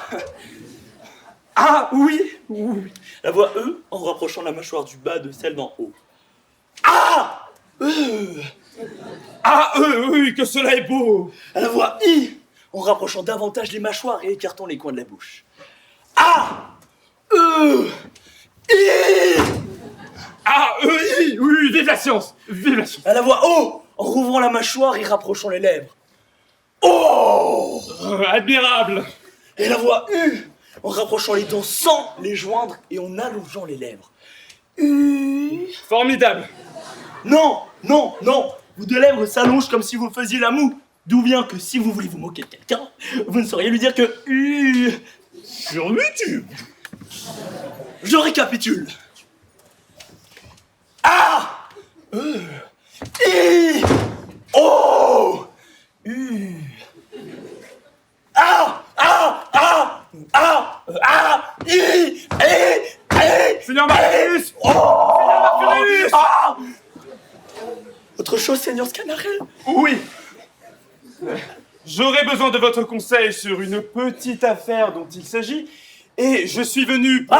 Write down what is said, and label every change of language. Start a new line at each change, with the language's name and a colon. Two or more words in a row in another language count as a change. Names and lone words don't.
French: Ah, oui, oui. La voix E en rapprochant la mâchoire du bas de celle d'en haut. Ah! Ah, oui, que cela est beau. La voix I en rapprochant davantage les mâchoires et écartant les coins de la bouche. A! E! I! Ah, oui, oui, vive la science. Vive la science. À la voix O en rouvrant la mâchoire et rapprochant les lèvres. Oh! Admirable. Et la voix U en rapprochant les dents sans les joindre et en allongeant les lèvres. U. Formidable. Non, non, non. Vos deux lèvres s'allongent comme si vous faisiez la moue. D'où vient que si vous voulez vous moquer de quelqu'un, vous ne sauriez lui dire que U. Sur YouTube. Je récapitule. A. E. I. O. U. A. A. A. A. A. I. Seigneur Marcellus. Oh. Marcellus. Ah. Autre chose, Seigneur Scanarelle? Oui. J'aurais besoin de votre conseil sur une petite affaire dont il s'agit, et je suis venu pour...